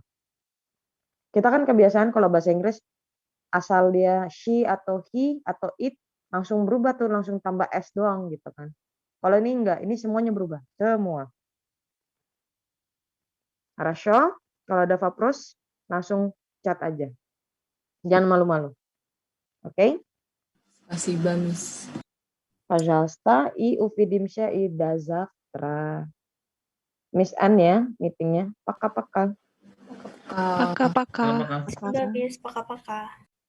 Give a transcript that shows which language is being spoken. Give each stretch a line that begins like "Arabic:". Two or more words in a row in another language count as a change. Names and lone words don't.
Indonesian: Kita kan kebiasaan kalau bahasa Inggris asal dia she atau he atau it langsung berubah tuh, langsung tambah s doang gitu kan. Kalau ini enggak, ini semuanya berubah, semua. Хорошо, kalau ada vapros langsung chat aja. Jangan malu-malu. Oke?
Russian: Спасибо, Miss. Пожалуйста, и увидимся и до завтра.
Indonesian: Miss Ann ya meetingnya.
Russian: Пока-пока. Пока-пока.
Indonesian: Udah, Miss.
Russian: пока-пока.